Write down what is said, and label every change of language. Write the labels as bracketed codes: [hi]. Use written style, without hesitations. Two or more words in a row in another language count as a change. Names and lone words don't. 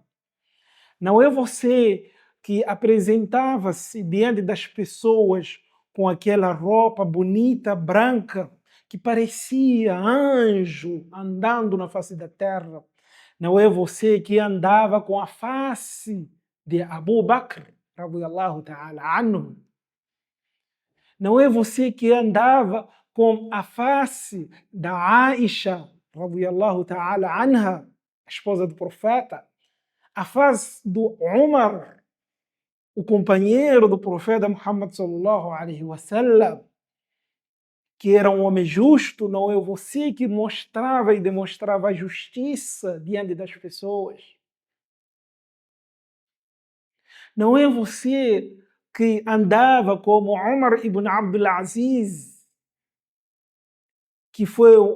[pt] Não é você que apresentava-se diante das pessoas com aquela roupa bonita, branca, que parecia anjo andando na face da terra. Não é você que andava com a face de Abu Bakr, [ar] رضي الله تعالى عنه. [pt] Não é você que andava com a face da Aisha, [ar] رضي الله تعالى عنها, [pt] a esposa do profeta, a face do Umar, o companheiro do profeta Muhammad [ar] صلى الله عليه وسلم, [pt] que era um homem justo. Não é você que mostrava e demonstrava a justiça diante das pessoas. Não é você que andava como Umar ibn Abdul Aziz, que foi